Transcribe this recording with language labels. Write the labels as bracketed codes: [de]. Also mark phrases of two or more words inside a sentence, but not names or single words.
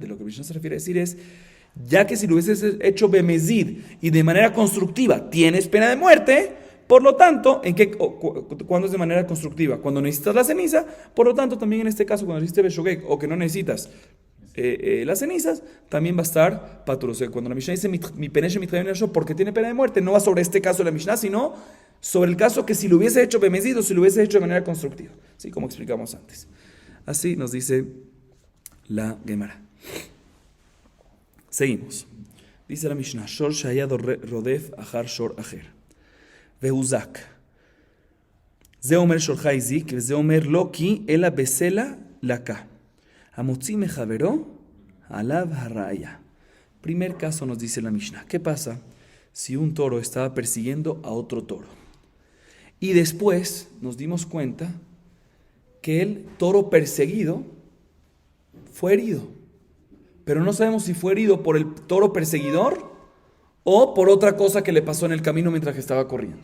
[es] Lo que Mishnah se refiere a decir es, ya que si lo hubieses hecho bemezid y de manera constructiva tienes pena de muerte, por lo tanto, ¿cuándo es de manera constructiva? Cuando necesitas la ceniza, por lo tanto, también en este caso, cuando necesitas beshogeg o que no necesitas las cenizas, también va a estar patur. O sea, cuando la Mishnah dice [he] מפני שמתחייב בנפשו [es] porque tiene pena de muerte, no va sobre este caso de la Mishnah, sino sobre el caso que si lo hubiese hecho bemezid o si lo hubiese hecho de manera constructiva, ¿sí? Como explicamos antes. Así nos dice la Gemara. Seguimos. [he] Dice la Mishnah, שור שהיה רודף אחר שור אחר. והוזק. זה אומר שור הזיק, זה אומר לא כי, אלא בסלע לקה. המוציא מחבירו, עליו הראיה. [es] Primer caso nos dice la Mishnah. ¿Qué pasa si un toro estaba persiguiendo a otro toro? Y después nos dimos cuenta que el toro perseguido fue herido. Pero no sabemos si fue herido por el toro perseguidor o por otra cosa que le pasó en el camino mientras que estaba corriendo.